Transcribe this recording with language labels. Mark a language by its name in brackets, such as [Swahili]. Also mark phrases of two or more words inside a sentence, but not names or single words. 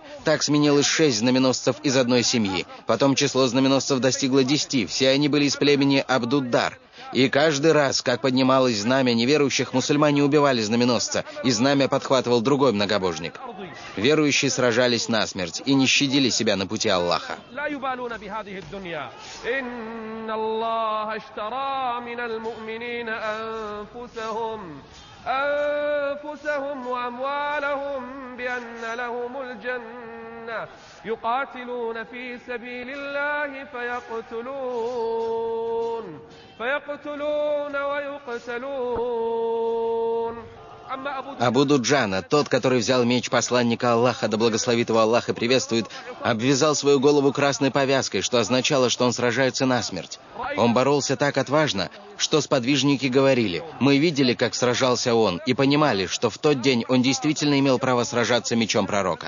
[Russian] Так сменилось 6 знаменосцев из одной семьи. Потом число знаменосцев достигло 10, все они были из племени Абдуддар. И каждый раз, как поднималось знамя неверующих, мусульмане убивали знаменосца, и знамя подхватывал другой многобожник. Верующие сражались насмерть и не щадили себя на пути Аллаха. [Arabic] أنفسهم وأموالهم بأن لهم الجنة يقاتلون في سبيل الله فيقتلون ويقتلون. [Russian] Абу Дуджана, тот, который взял меч посланника Аллаха, да благословит его Аллах и приветствует, обвязал свою голову красной повязкой, что означало, что он сражается насмерть. Он боролся так отважно, что сподвижники говорили: «Мы видели, как сражался он, и понимали, что в тот день он действительно имел право сражаться мечом пророка.